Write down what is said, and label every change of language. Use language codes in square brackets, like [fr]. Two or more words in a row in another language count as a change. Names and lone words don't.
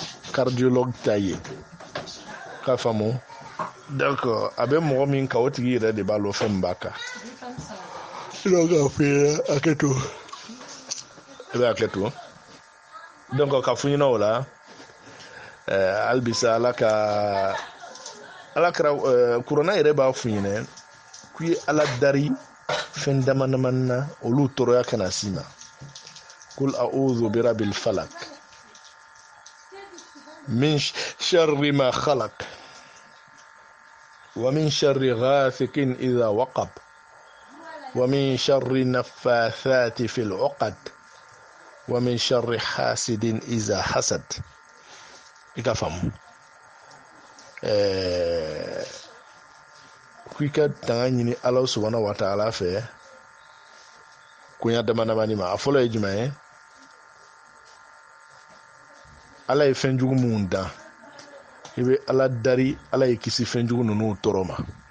[bm] cardiologue t'a ye k'a faamu donc a bɛ mɔgɔ min ka o tigi yɛrɛ de b'a lɔ fɛn min b'a kan donc a fɔ i a kɛ to i bɛ a kɛ to donc ka fɔ ɲɛna o la halibisa ala kɛra kuranna yɛrɛ b'a fɔ ɲɛna k'u ye ala dari fɛn dama damani na olu tɔɔrɔya kana s'i ma [ar] قل أعوذ برب الفلق من شر ما خلق ومن شر غاسق إذا وقب ومن شر النفاثات في العقد ومن شر حاسد إذا حسد [bm] ika famu k'i ka tanga ɲini ala [ar] سبحانه وتعالى [bm] fɛ koɲa dama damani ma a fɔlɔ ye jumɛn ye ala ye fɛn jugu minnu dan i bɛ ala dari ala ye kisi fɛn jugu ninnu tɔɔrɔ ma